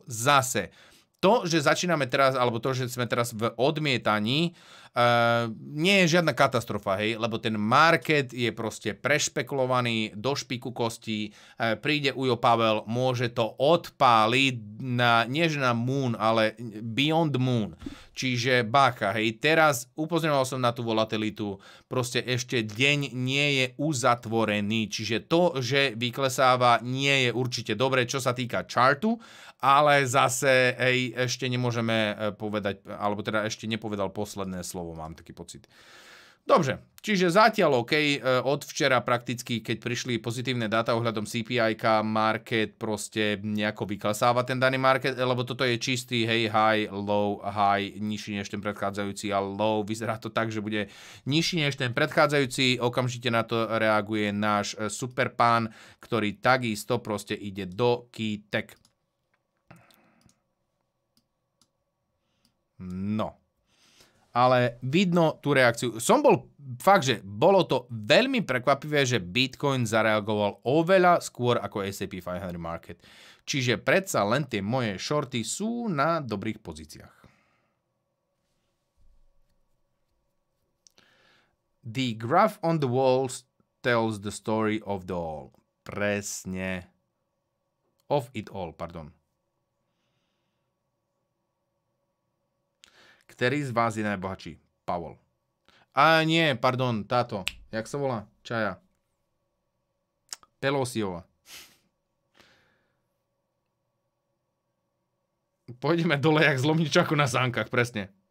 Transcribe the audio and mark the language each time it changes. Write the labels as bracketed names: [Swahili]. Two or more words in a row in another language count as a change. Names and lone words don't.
[Slovak] Zase, to, že začíname teraz, alebo to, že sme teraz v odmietaní, nie je žiadna katastrofa, hej, lebo ten market je proste prešpekulovaný do špiku kostí, príde Ujo Pavel, môže to odpáliť na, nie že na moon, ale [English] beyond moon. [Slovak] Čiže bacha, hej, teraz upozorňoval som na tú volatilitu, proste ešte deň nie je uzatvorený, čiže to, že vyklesáva, nie je určite dobre, čo sa týka chartu, ale zase, hej, ešte nemôžeme povedať, alebo teda ešte nepovedal posledné slovo, mám taký pocit. Dobre, čiže zatiaľ OK, od včera prakticky, keď prišli pozitívne dáta ohľadom CPI-ka, market proste nejako vyklesáva ten daný market, lebo toto je čistý, hej, [English] high, low, high, [Slovak] nižší než ten predchádzajúci a low. Vyzerá to tak, že bude nižší než ten predchádzajúci, okamžite na to reaguje náš super pán, ktorý takisto proste ide do kytek. No. Ale vidno tú reakciu. Som bol fakt, že bolo to veľmi prekvapivé, že Bitcoin zareagoval oveľa skôr ako S&P 500 market. Čiže predsa len tie moje shorty sú na dobrých pozíciách. [English] The graph on the walls tells the story of the all. Presne. Of it all, [Slovak] pardon. Ktorý z vás je najbohatší? Pavel. A nie, pardon, táto. Jak sa volá? Čaja. Pelosiova. Pôjdeme dole jak zlomničaku na sánkach, presne.